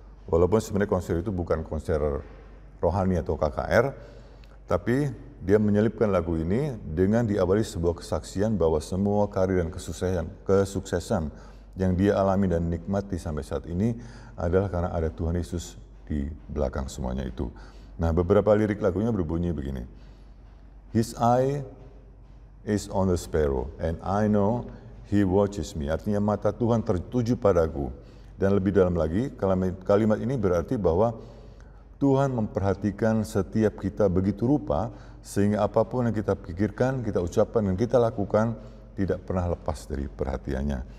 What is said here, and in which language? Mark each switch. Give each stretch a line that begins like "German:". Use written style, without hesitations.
Indonesian: Walaupun sebenarnya konser itu bukan konser rohani atau KKR, tapi dia menyelipkan lagu ini dengan diawali sebuah kesaksian bahwa semua karir dan kesuksesan yang dia alami dan nikmati sampai saat ini adalah karena ada Tuhan Yesus di belakang semuanya itu. Nah, beberapa lirik lagunya berbunyi begini.
English: His eye is on the sparrow and I know He watches me.
Indonesian: Artinya mata Tuhan tertuju padaku. Dan lebih dalam lagi, kalimat ini berarti bahwa Tuhan memperhatikan setiap kita begitu rupa sehingga apapun yang kita pikirkan, kita ucapkan dan kita lakukan tidak pernah lepas dari perhatiannya.